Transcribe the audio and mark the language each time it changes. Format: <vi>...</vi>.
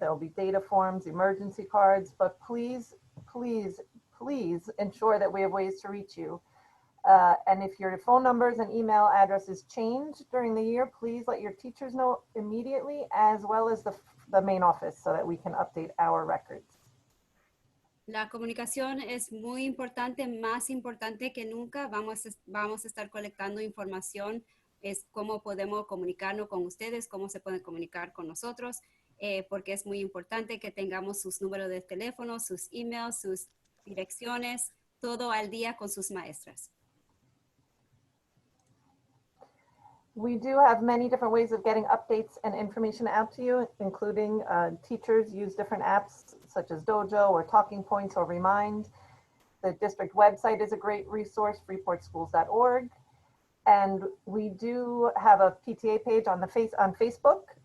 <en>There will be data forms, emergency cards, but please, please, please ensure that we have ways to reach you. And if your phone numbers and email addresses change during the year, please let your teachers know immediately, as well as the main office, so that we can update our records.</en> <es>La comunicación es muy importante, más importante que nunca. Vamos a estar colectando información, es cómo podemos comunicarnos con ustedes, cómo se pueden comunicar con nosotros, porque es muy importante que tengamos sus números de teléfono, sus emails, sus direcciones, todo al día con sus maestras.</es> <en>We do have many different ways of getting updates and information out to you, including teachers use different apps such as Dojo or Talking Points or Remind. The district website is a great resource, freeportschools.org. And we do have a PTA page on Facebook.</en>